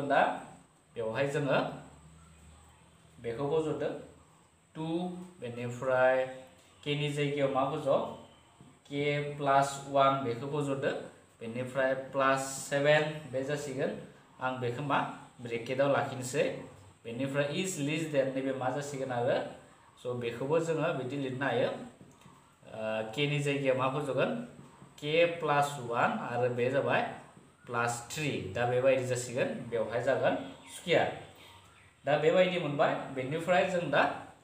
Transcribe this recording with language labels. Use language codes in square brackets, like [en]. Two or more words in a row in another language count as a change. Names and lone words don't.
[brx] दा बेवहाय जोङो बेखौ फज'दो 2 बेनिफ्राय k नि जायगायाव मा फज' [en] k plus 1 [brx] बेखौ फज'दो बेनिफ्राय [en] plus 7 [brx] बे जासिगोन आं बेखौ मा ब्रेकेटाव लाखिनोसै बेनिफ्राय [en] is less than [brx] नैबे मा जासिगोन आरो स' बेखौबो जोङो बिदि लिरनो हायो k नि जायगायाव मा फज'गोन [en] k plus 1 [brx] आरो बे जाबाय [en] plus 3 [brx] दा बेबायदि जासिगोन बेवहाय जागोन स्क्वायर दा बेबायदि मोनबाय बेनिफ्राय जों दा लेफ्ट